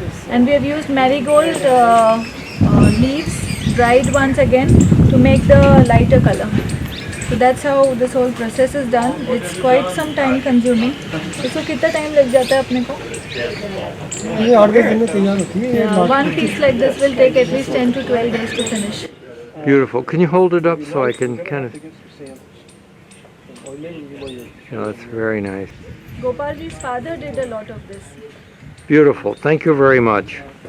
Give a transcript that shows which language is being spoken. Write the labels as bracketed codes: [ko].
[en] And we have used marigold leaves, dried ones again, to make the lighter color. So that's how this whole process is done. It's quite some time consuming. [hi] इसको कितना time लग जाता है अपने को? ये 8-10 दिन में तैयार होती है। [en] Yeah, one piece like this will take at least 10 to 12 days to finish. Beautiful. Can you hold it up so I can kind of... Yeah, that's very nice. Gopalji's father did a lot of this. Beautiful. Thank you very much.